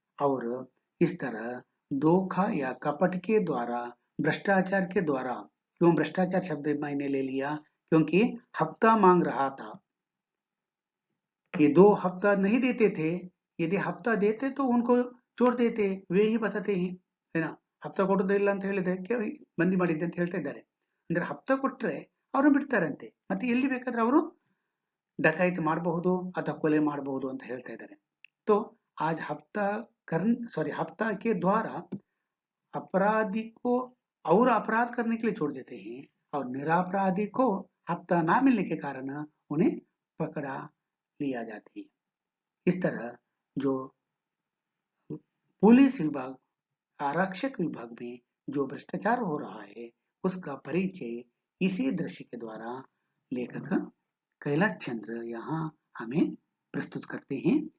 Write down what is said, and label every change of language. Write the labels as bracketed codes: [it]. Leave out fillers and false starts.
[hi] और इस तरह धोखा या कपट के द्वारा, भ्रष्टाचार के द्वारा, क्यों भ्रष्टाचार शब्द मैंने ले लिया? क्योंकि हफ्ता मांग रहा था, ये 2 हफ्ता नहीं देते थे। यदि हफ्ता देते तो उनको छोड़ देते, वे ही बताते हैं, है ना? [kn] ಹಪ್ತ ಕೊಡೋದಿಲ್ಲ ಅಂತ ಹೇಳಿದ್ರೆ ಬಂದಿ ಮಾಡಿದ್ದೆ ಅಂತ ಹೇಳ್ತಾ ಇದ್ದಾರೆ. ಅಂದ್ರೆ ಹಪ್ತ ಕೊಟ್ರೆ ಅವರು ಬಿಡ್ತಾರಂತೆ, ಮತ್ತೆ ಎಲ್ಲಿ ಬೇಕಾದ್ರೆ ಅವರು डकैत ಮಾಡಬಹುದು ಅಥವಾ ಕೊಲೆ ಮಾಡಬಹುದು ಅಂತ ಹೇಳ್ತಾ ಇದ್ದಾರೆ. [hi] तो आज हफ्ता के द्वारा अपराधी को और अपराध करने के लिए छोड़ देते हैं और निरपराधी को हफ्ता ना मिलने के कारण उन्हें पकड़ा लिया जाती है। इस तरह जो पुलिस विभाग, आरक्षक विभाग में जो भ्रष्टाचार हो रहा है उसका परिचय इसी दृश्य के द्वारा लेखक कैलाश चंद्र यहाँ हमें प्रस्तुत करते हैं।